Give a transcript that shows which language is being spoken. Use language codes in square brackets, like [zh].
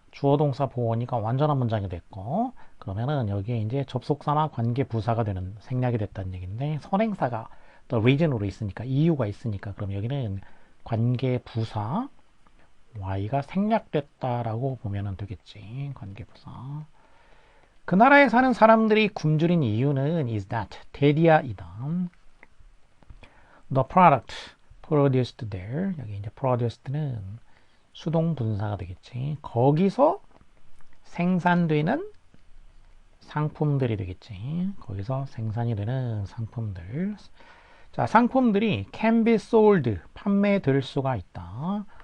[ko] 주어 동사 보어니까 완전한 문장이 됐고, 그러면은 여기에 이제 접속사나 관계 부사가 되는 생략이 됐다는 얘기인데, 선행사가 the reason으로 있으니까 이유가 있으니까 그럼 여기는 관계 부사 y가 생략됐다라고 보면은 되겠지. 관계 부사. 그 나라에 사는 사람들이 굶주린 이유는 [en] is that [ko] 대디아이다. [en] The product produced there. [ko] 여기 이제 produced는 수동 분사가 되겠지. 거기서 생산되는 상품들이 되겠지. 거기서 생산이 되는 상품들. 자, 상품들이 [en] can be sold, [ko] 판매될 수가 있다.